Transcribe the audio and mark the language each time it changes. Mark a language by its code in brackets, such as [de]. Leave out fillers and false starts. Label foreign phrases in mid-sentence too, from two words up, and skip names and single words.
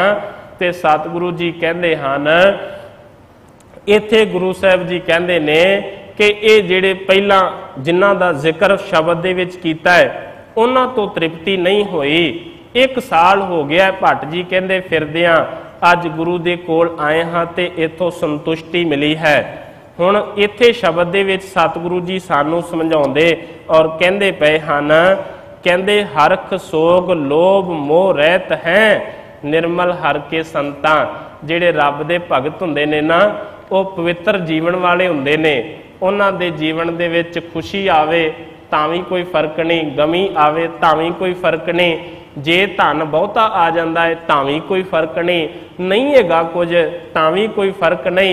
[pa] ਤੇ ਸਤਿਗੁਰੂ ਜੀ ਕਹਿੰਦੇ ਹਨ ਇੱਥੇ ਗੁਰੂ ਸਾਹਿਬ ਜੀ ਕਹਿੰਦੇ ਨੇ ਕਿ ਯੇ ਜਿਹੜੇ ਪਹਿਲਾਂ ਜਿਨ੍ਹਾਂ ਦਾ ਜ਼ਿਕਰ ਸ਼ਬਦ ਦੇ ਵਿੱਚ ਕੀਤਾ ਹੈ ਉਨ੍ਹਾਂ ਤੋਂ ਤ੍ਰਿਪਤੀ ਨਹੀਂ ਹੋਈ। ਇੱਕ ਸਾਲ ਹੋ ਗਿਆ ਭੱਟ ਜੀ ਕਹਿੰਦੇ ਫਿਰਦਿਆਂ, ਅੱਜ ਗੁਰੂ ਦੇ ਕੋਲ ਆਏ ਹਾਂ ਤੇ ਇੱਥੋਂ ਸੰਤੁਸ਼ਟੀ ਮਿਲੀ ਹੈ। ਹੁਣ ਇੱਥੇ ਸ਼ਬਦ ਦੇ ਵਿੱਚ ਸਤਿਗੁਰੂ ਜੀ ਸਾਨੂੰ ਸਮਝਾਉਂਦੇ ਔਰ ਕਹਿੰਦੇ ਪਏ ਹਨ, ਕਹਿੰਦੇ ਹਰਖ ਸੋਗ ਲੋਭ ਮੋਹ ਰਹਤ ਹੈਂ, ਨਿਰਮਲ ਹਰਿ ਕੇ ਸੰਤਾਂ। ਜਿਹੜੇ ਰੱਬ ਦੇ ਭਗਤ ਹੁੰਦੇ ਨੇ ਨਾ ਵੋ ਪਵਿੱਤਰ ਜੀਵਨ ਵਾਲੇ ਹੁੰਦੇ ਨੇ, ਉਨ੍ਹਾਂ ਦੇ ਜੀਵਨ ਦੇ ਵਿੱਚ ਖੁਸ਼ੀ ਆਵੇ ਤਾਂ ਭੀ ਕੋਈ ਫ਼ਰਕ ਨਹੀਂ, ਗ਼ਮੀ ਆਵੇ ਤਾਂ ਭੀ ਕੋਈ ਫ਼ਰਕ ਨਹੀਂ, ਜੇ ਧਨ ਬਹੁਤਾ ਆ ਜਾਤਾ ਹੈ ਤਾਂ ਭੀ ਕੋਈ ਫ਼ਰਕ ਨਹੀਂ, ਨਹੀਂ ਹੈਗਾ ਕੁਝ ਤਾਂ ਭੀ ਕੋਈ ਫ਼ਰਕ ਨਹੀਂ।